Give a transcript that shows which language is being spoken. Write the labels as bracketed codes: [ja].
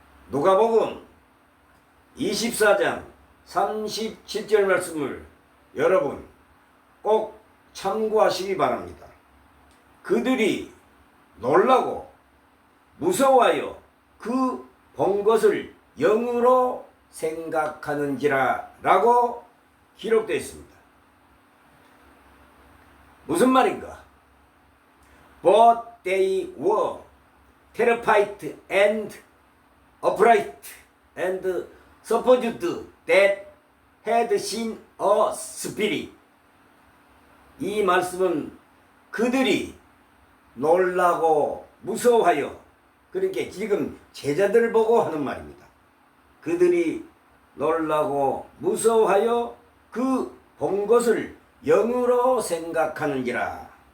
[ko] 누가복음 24장 37절 말씀을 여러분 꼭 참고하시기 바랍니다. 그들이 놀라고 무서워하여 그 본 것을 영으로 생각하는지라 라고 기록되어 있습니다. 무슨 말인가? [en] But they were terrified and upright and supposed that had seen a spirit. [ko] 이 말씀은 그들이 놀라고 무서워하여, 그러니까 지금 제자들을 보고 하는 말입니다. 그들이 놀라고 무서워하여 그 본 것을 영으로 생각하는지라.